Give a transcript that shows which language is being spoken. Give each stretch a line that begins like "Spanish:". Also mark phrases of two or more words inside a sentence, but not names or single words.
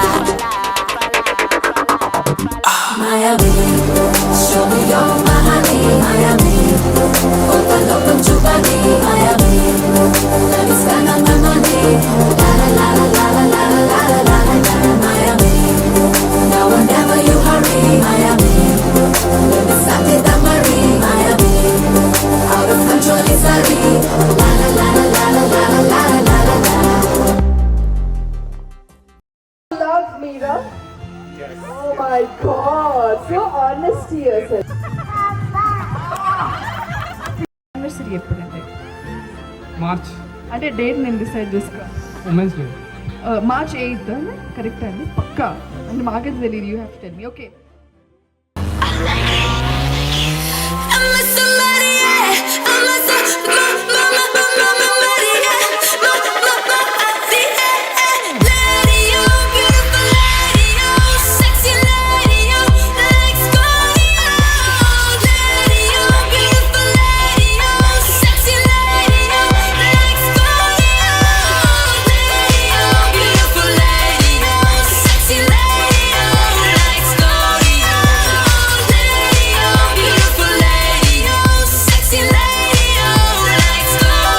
English: Miami, show me your Miami, Miami, open up and Chupani, Miami, let me spend all my money, la la la la la la la la la la, Miami, now whenever you hurry, Miami, let me start it that Marie, Miami, out of control is Ali, la la la la la la la la la la. Love Meera. Yes. Oh my God, so honest yourself.
Telugu: Anniversary ఎప్పుడండి? మార్చ్ అంటే డేట్ నేను డిసైడ్ చేసుకో.
English: Women's Day
Telugu: మార్చ్ 8th కరెక్ట్ అండి పక్కా అంటే మాకైతే తెలియదు
English: you have to tell me okay I'm a somebody, yeah. I'm a somebody, yeah. Lady, you beautiful lady, you sexy lady, you let's go, lady, you beautiful lady, you sexy lady, you let's go, lady, you beautiful lady, you sexy lady, you let's go, lady, you beautiful lady, you sexy lady, you let's go.